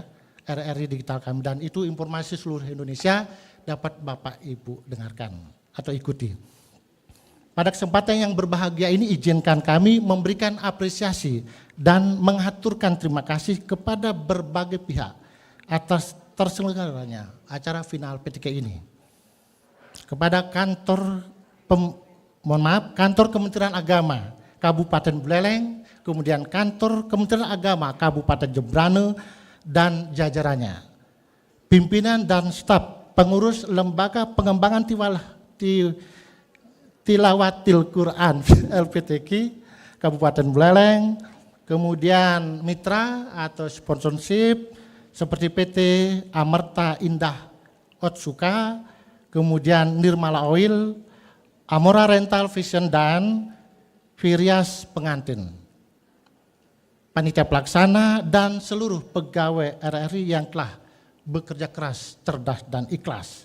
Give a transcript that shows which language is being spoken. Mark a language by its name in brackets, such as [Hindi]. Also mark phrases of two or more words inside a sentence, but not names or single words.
[Indonesian] RRI Digital kami, dan itu informasi seluruh Indonesia dapat Bapak Ibu dengarkan atau ikuti. Pada kesempatan yang berbahagia ini izinkan kami memberikan apresiasi dan mengaturkan terima kasih kepada berbagai pihak atas terselenggaranya acara final PTK ini. Kepada kantor Kementerian Agama Kabupaten Buleleng, kemudian kantor Kementerian Agama Kabupaten Jembrane dan jajarannya, pimpinan dan staf pengurus Lembaga Pengembangan Tilawatil Quran LPTQ Kabupaten Buleleng, kemudian mitra atau sponsorship seperti PT Amerta Indah Otsuka, kemudian Nirmala Oil, Amora Rental Vision, dan Virias Pengantin, panitia pelaksana, dan seluruh pegawai RRI yang telah bekerja keras, cerdas, dan ikhlas.